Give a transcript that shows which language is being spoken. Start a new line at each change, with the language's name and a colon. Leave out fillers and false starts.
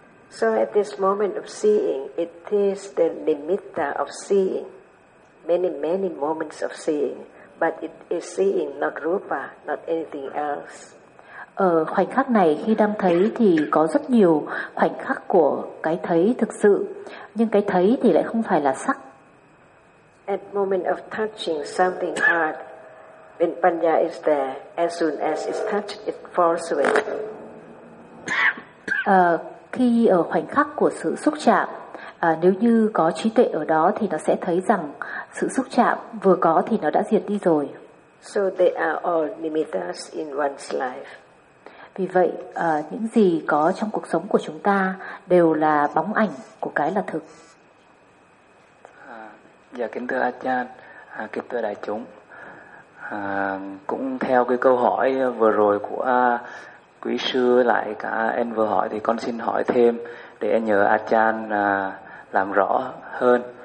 English: So at this moment of seeing, it is the nimitta of seeing, many many moments of seeing, but it is seeing, not rupa, not anything else.
Vietnamese: Ở khoảnh khắc này khi đang thấy thì có rất nhiều khoảnh khắc của cái thấy thực sự, nhưng cái thấy thì lại không phải là sắc.
English: At moment of touching something hard, when panya is there, as soon as it's touched, it falls away.
Vietnamese: Khi ở khoảnh khắc của sự xúc chạm, nếu như có trí tuệ ở đó thì nó sẽ thấy rằng sự xúc chạm vừa có thì nó đã diệt đi rồi.
English: So they are all limiters in one's life.
Vietnamese: Vì vậy, những gì có trong cuộc sống của chúng ta đều là bóng ảnh của cái là thực. Dạ, kính thưa Achan, kính thưa đại chúng. Cũng theo cái câu hỏi vừa rồi của quý sư lại cả em vừa hỏi, thì con xin hỏi thêm để nhờ Achan làm rõ hơn.